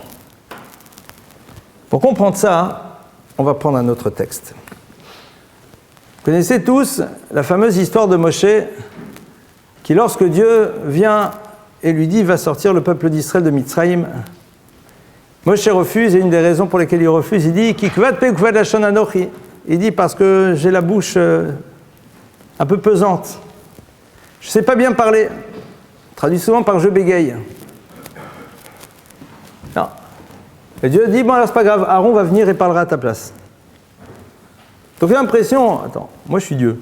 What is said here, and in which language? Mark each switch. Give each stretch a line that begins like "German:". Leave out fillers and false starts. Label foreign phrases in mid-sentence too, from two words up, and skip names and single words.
French: Pour comprendre ça, on va prendre un autre texte. Vous connaissez tous la fameuse histoire de Moshe, qui lorsque Dieu vient et lui dit « Va sortir le peuple d'Israël de Mitzraïm », Moshe refuse, et une des raisons pour lesquelles il refuse, il dit
Hebrew: כיכבד פכבד לשון אנכי.
French: Il dit parce que j'ai la bouche un peu pesante. Je ne sais pas bien parler. Traduit souvent par je bégaye. Non. Et Dieu dit bon alors c'est pas grave, Aaron va venir et parlera à ta place. Donc j'ai l'impression, attends, moi je suis Dieu.